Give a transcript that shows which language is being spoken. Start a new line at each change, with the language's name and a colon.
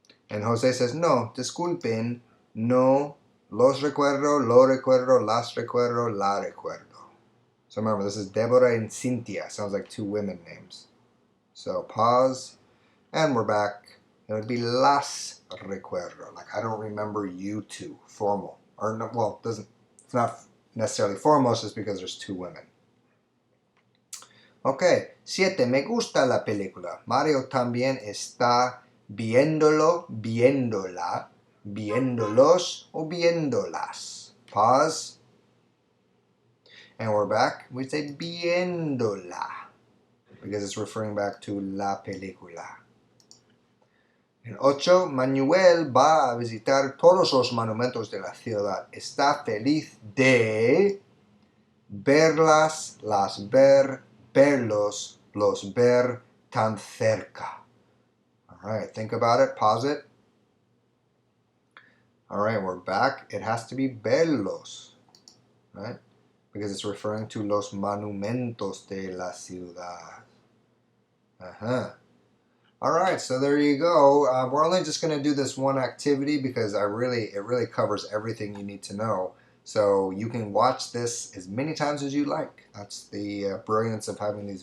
English: And Jose says,
Spanish: no, disculpen, no, los recuerdo, lo recuerdo, las recuerdo, la recuerdo.
English: So remember, this is Deborah and Cynthia. Sounds like two women names. So pause, and we're back. It would be
Spanish: las recuerdo.
English: Like, I don't remember you two, formal. Or no, well, it's not necessarily formal, it's just because there's two women.
Spanish: Okay, 7. Me gusta la película. Mario también está viéndolo, viéndola, viéndolos o viéndolas.
English: Pause. And we're back. We say viéndola because it's referring back to la película.
Spanish: En 8. Manuel va a visitar todos los monumentos de la ciudad. Está feliz de verlas, las ver, verlos, los ver tan cerca.
English: All right, think about it, pause it. All right, we're back. It has to be
Spanish: verlos,
English: right? Because it's referring to
Spanish: los monumentos de la ciudad.
English: All right, so there you go. We're only just going to do this one activity because it really covers everything you need to know. So you can watch this as many times as you like. That's the brilliance of having these videos.